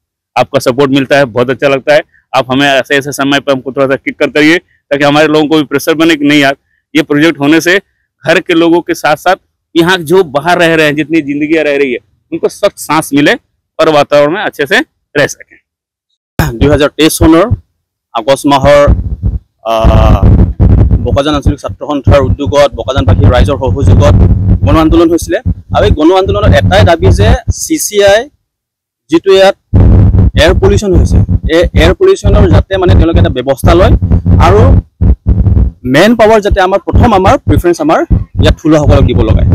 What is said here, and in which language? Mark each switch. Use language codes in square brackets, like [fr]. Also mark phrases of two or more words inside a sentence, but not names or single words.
[hi] आपका सपोर्ट मिलता है, बहुत अच्छा लगता है। आप हमें ऐसे ऐसे समय पर हमको थोड़ा सा किक करते रहिए, ताकि हमारे लोगों को भी प्रेशर बने कि नहीं यार, ये प्रोजेक्ट होने से घर के लोगों के साथ साथ यहाँ जो बाहर रह रहे हैं, जितनी जिंदगियाँ रह रही है, उनको सख्त सांस मिले और वातावरण में अच्छे से रह सकें। [as] 2023 চনৰ আগষ্ট মাহৰ বোকাজান আঞ্চলিক ছাত্ৰ সন্থাৰ উদ্যোগত বোকাজানবাসী ৰাইজৰ সহযোগত গণ আন্দোলন হৈছিলে। আৰু এই গণ আন্দোলনৰ এটাই দাবী যে CCI যিটো ইয়াত [en] air pollution [as] হৈছে, এই [en] air pollution [as] যাতে মানে তেওঁলোকে এটা ব্যৱস্থা লয় আৰু [en] man power [as] যাতে আমাৰ প্ৰিফাৰেঞ্চ আমাৰ ইয়াত থলুৱাসকলক দিব লগায়।